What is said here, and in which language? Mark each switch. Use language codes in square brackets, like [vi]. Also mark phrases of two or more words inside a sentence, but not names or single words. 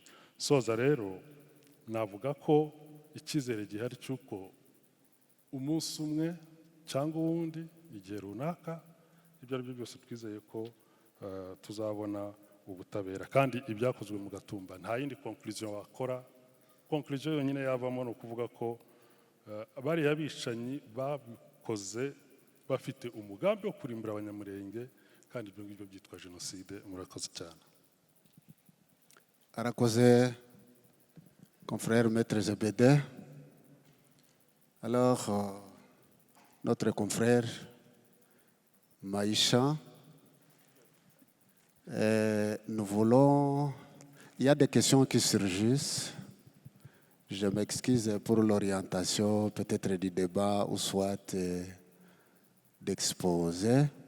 [rw] Soza rero navuga ko icyizere gihari cy'uko umunsi umwe cyangwa uwundi igihe runaka ibyo ari byo byose twizeye ko tuzabona ubutabera, kandi ibyakozwe mu Gatumba nta yindi conclusion wakora. Conclusion yonyine yavamo ni ukuvuga ko bariya bicanyi babikoze bafite umugambi wo kurimbura Abanyamulenge, kandi ibyo ngibyo byitwa jenoside. Murakoze cyane. Arakoze [fr] confrère Maître [rw] Zebede. [fr] Alors, notre confrère Maïcha, nous voulons... Il y a des questions qui surgissent. Je m'excuse pour l'orientation peut-être du débat ou soit d'exposer.